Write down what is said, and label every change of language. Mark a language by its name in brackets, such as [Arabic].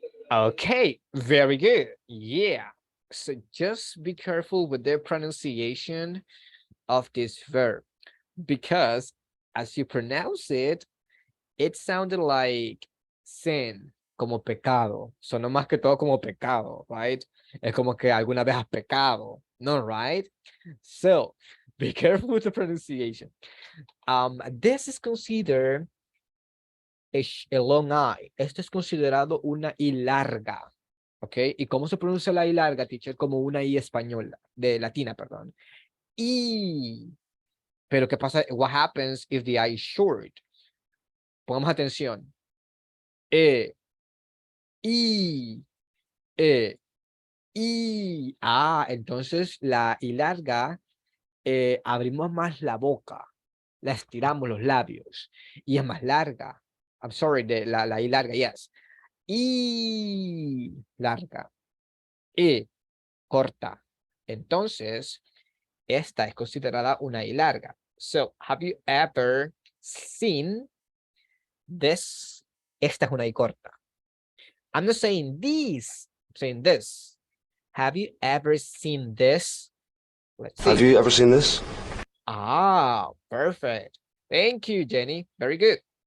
[English] Okay, very good. Yeah. So just be careful with the pronunciation of this verb because as you pronounce it, it sounded like sin, [Spanish] como pecado. Sonó más que todo como pecado, right? Es como que alguna vez has pecado, no, right? [English] So be careful with the pronunciation. This is considered a long I. [Spanish] Esto es considerado una I larga. ¿Ok? ¿Y cómo se pronuncia la I larga, teacher? Como una I española, de latina, perdón. Y, pero ¿qué pasa? [English] What happens if the I is short? [Spanish] Pongamos atención. [English] I, I. [Spanish] Ah, entonces la I larga, abrimos más la boca, la estiramos los labios y es más larga. [English] I'm sorry, [Spanish] la I larga, yes. Y larga. Y corta. Entonces, esta es considerada una I larga. [English] So, have you ever seen this? [Spanish] Esta es una I corta. [English] I'm not saying this, I'm saying this. Have you ever seen this? Let's see. Have you ever seen this? Ah, perfect. Thank you, Jenny. Very good.